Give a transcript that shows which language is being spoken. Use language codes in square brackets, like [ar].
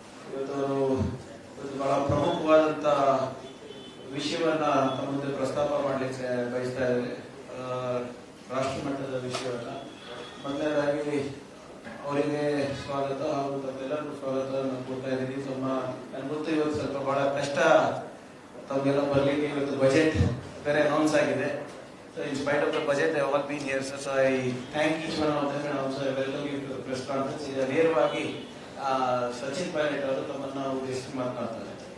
[kn] ಇವತ್ತು ಬಹಳ ಪ್ರಮುಖವಾದಂಥ ವಿಷಯವನ್ನ ತಮ್ಮ ಮುಂದೆ ಪ್ರಸ್ತಾಪ ಮಾಡಲಿಕ್ಕೆ ಬಯಸ್ತಾ ಇದ್ದಾರೆ. ರಾಷ್ಟ್ರ ಮಟ್ಟದ ವಿಷಯವನ್ನ ಮೊದಲನೇದಾಗಿ ಅವರಿಗೆ ಸ್ವಾಗತ ಹಾಗೂ ತಮ್ಮೆಲ್ಲರಿಗೂ ಸ್ವಾಗತ ಕೊಡ್ತಾ ಇದ್ದೀನಿ. ನನ್ಗೆ ಗೊತ್ತು ಇವತ್ತು ಸ್ವಲ್ಪ ಬಹಳ ಕಷ್ಟ ತಮಗೆಲ್ಲ ಬರ್ಲಿಕ್ಕೆ. ಇವತ್ತು ಬಜೆಟ್ ಬೇರೆ ಅನೌನ್ಸ್ ಆಗಿದೆ. [en] So in spite of the budget, they have all been here. So I thank each one of them and also I welcome you to the press conference. [kn] ಈಗ ನೇರವಾಗಿ ಸಚಿನ್ ಪೈಲಟ್ ಅವರು ತಮ್ಮನ್ನ ಉದ್ದೇಶಿಸಿ ಮಾತನಾಡ್ತಾರೆ.